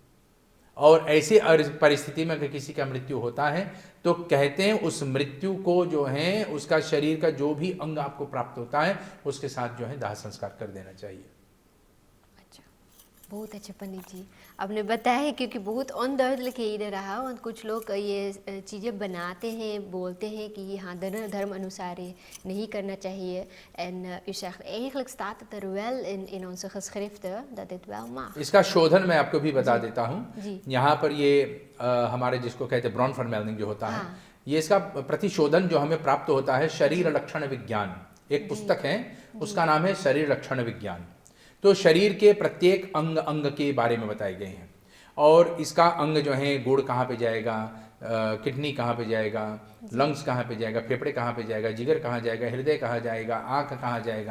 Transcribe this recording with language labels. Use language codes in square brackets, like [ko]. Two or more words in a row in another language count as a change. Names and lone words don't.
[hi] और ऐसी परिस्थिति में अगर किसी का मृत्यु होता है तो कहते हैं उस मृत्यु को जो है उसका शरीर का जो भी अंग आपको प्राप्त होता है उसके साथ जो है दाह संस्कार कर देना चाहिए। अच्छा, बहुत अच्छा पंडित जी आपने बताया है, क्योंकि बहुत ऑन दर्द लेके इधर रहा और कुछ लोग ये चीज़ें बनाते हैं, बोलते हैं कि हाँ धर्म अनुसार ये नहीं करना चाहिए। [nl] En u zegt eigenlijk staat het er wel in onze geschriften dat dit wel mag. [hi] इसका शोधन मैं आपको भी बता देता हूँ। जी। यहाँ पर ये हमारे जिसको कहते हैं ब्रॉन फॉर्मेलिंग जो होता है, ये इसका प्रतिशोधन जो हमें प्राप्त होता है शरीर लक्षण विज्ञान, एक पुस्तक है उसका नाम है शरीर लक्षण विज्ञान। तो शरीर के प्रत्येक अंग अंग के बारे में बताए गए हैं और इसका अंग जो है गुड़ कहाँ पे जाएगा, किडनी कहाँ पे जाएगा, लंग्स कहाँ पे जाएगा, फेफड़े कहाँ पे जाएगा, जिगर कहाँ जाएगा, हृदय कहाँ जाएगा, आँख कहाँ जाएगा।